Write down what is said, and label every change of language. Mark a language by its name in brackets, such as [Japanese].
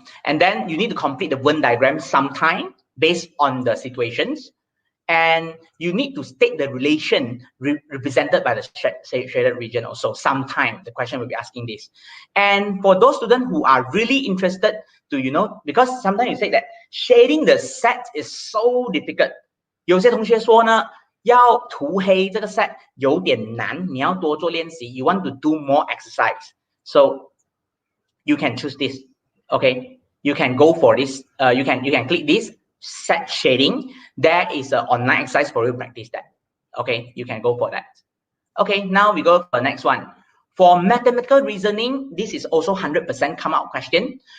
[English] And then you need to complete the Venn diagram sometime based on the situations. And you need to state the relation represented by the shaded region also. Sometime the question will be asking this. And for those students who are really interested to, because sometimes you say that shading the set is so difficult. [Chinese] 有些同学说呢，要涂黑这个 set 有点难，你要多做练习。 [English] You want to do more exercise. So you can choose this. Okay, you can go for this. You can click this. Set shading. There is an online exercise for you to practice that. Okay, you can go for that. Okay, now we go for the next one. For mathematical reasoning, this is also 100% come out question.